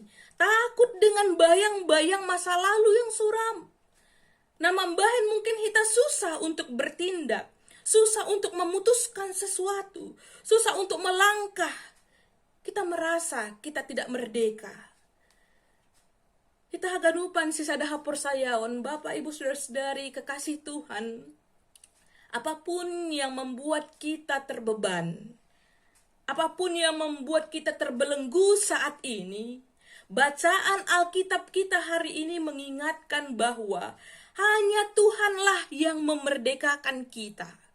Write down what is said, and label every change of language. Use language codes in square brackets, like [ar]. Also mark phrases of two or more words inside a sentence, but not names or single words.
[id] Takut dengan bayang-bayang masa lalu yang suram. Nah, membahan mungkin kita susah untuk bertindak, susah untuk memutuskan sesuatu, susah untuk melangkah. Kita merasa kita tidak merdeka. [bts] Kita haganupan si sadahapur sayaon, [id] Bapak Ibu Saudara-saudari kekasih Tuhan. Apapun yang membuat kita terbeban, apapun yang membuat kita terbelenggu saat ini, bacaan Alkitab kita hari ini mengingatkan bahwa hanya Tuhanlah yang memerdekakan kita.